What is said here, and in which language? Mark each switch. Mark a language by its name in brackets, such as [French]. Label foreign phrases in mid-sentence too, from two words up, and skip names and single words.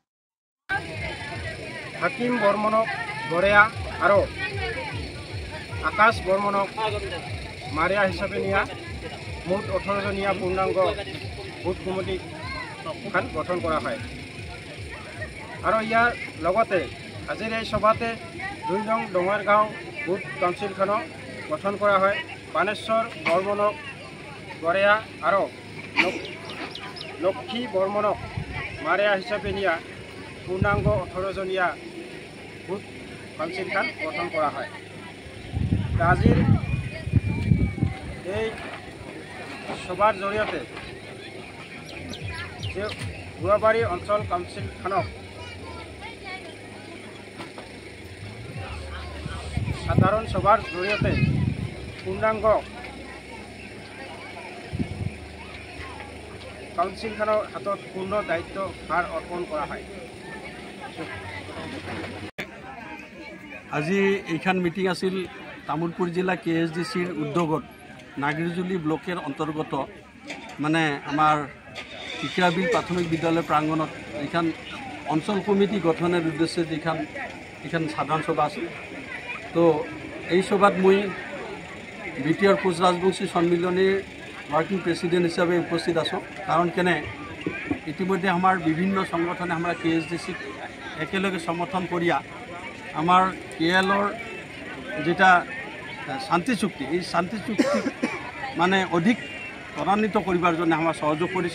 [Rangpuri] হাকিম বর্মনক গড়েয়া আরো আকাশ বর্মনক মারিয়া হিসাবে নিয়া মোট 18 জনীয়া পূর্ণাঙ্গ বুথ কমিটি গঠন করা হয়। আর ইয়ার লগতে আজির এই সভাতে ২ নং ডঙারগাঁও বুথ কাউন্সিলখানো গঠন করা হয়। বানেশ্বর বর্মনক গড়েয়া আরও লক্ষ্মী বর্মনক মারিয়া হিসাবে নিয়া পূর্ণাঙ্গ 18 জনীয়া বুথ কাউন্সিলখান গঠন করা হয়। [Assamese] আজির এই সভার জৰিয়তে যে গুৱাবাৰী অঞ্চল কাউন্সিলখনক সাধারণ সভার জৰিয়তে পূর্ণাঙ্গ কাউন্সিলখনৰ হাতত পূর্ণ দায়িত্ব ভার অর্পণ করা হয়। [Rangpuri] আজি এইখান মিটিং আছিল তামোলপুর জেলা KSDCৰ উদ্যোগত নাগরিজুলি ব্লকের অন্তর্গত মানে আমার ইকরাবিল প্রাথমিক বিদ্যালয় প্রাঙ্গণত এইখান অঞ্চল কমিটি গঠনের উদ্দেশ্যে এইখান সাধারণ সভা আছে। তো এই সভাত মই বিটিআর কোচ রাজবংশী সম্মিলনীর [English] working president [Rangpuri] হিসাবে উপস্থিত আছো। কারণ কেনে ইতিমধ্যে আমার বিভিন্ন সংগঠনে আমরা KSDC একেলগে সমর্থন করিয়া আমার কেএলর যেটা শান্তি চুক্তি, এই শান্তি চুক্তি মানে অধিক ত্বরান্বিত করিবার জন্য আমরা সহযোগ করেছি।